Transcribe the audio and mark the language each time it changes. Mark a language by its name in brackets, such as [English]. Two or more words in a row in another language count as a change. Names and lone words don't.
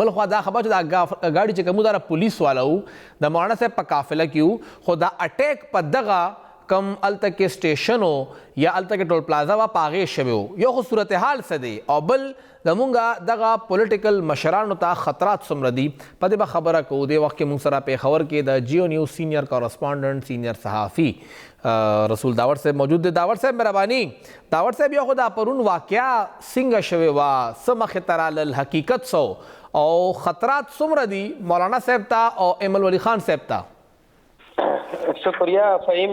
[Pashto] بل خوا دا خبر چې دا ګاډي چې کوم دا پولیس والا وو د مولانا صاحب په قافله کې وو خو دا اټیک په دغه کم الته کې سټیشن و یا الته کې ټول پلازا وه په هغې شوی و. یو خو صورتحال څه دی او بل زمونږ دغه پولیټیکل مشرانو ته خطرات څومره دي په دې به خبره کوو. دې وخت کې موږ سره پېښور کې د جیو نیوز [English] senior correspondent senior [Pashto] صحافي رسول داور صاحب موجود دی. داور صاحب مهرباني. داور صاحب یو خو دا پرون واقعه څنګه شوې وه، څه مخې ته رالل، حقیقت څه او خطرات څومره دي مولانا صاحب ته او ایمل ولی خان صاحب ته؟ شکریہ فهیم.